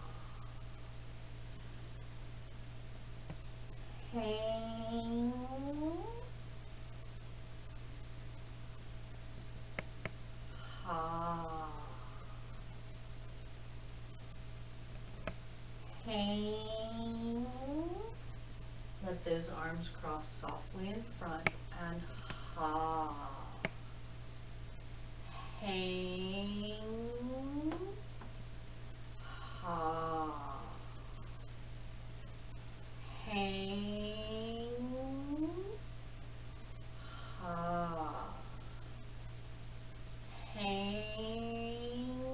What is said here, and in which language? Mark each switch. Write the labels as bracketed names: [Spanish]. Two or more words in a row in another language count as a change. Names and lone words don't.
[English] Hang, ha. Hang. Let those arms cross softly in front and ha. hang, ha, hang, ha, hang,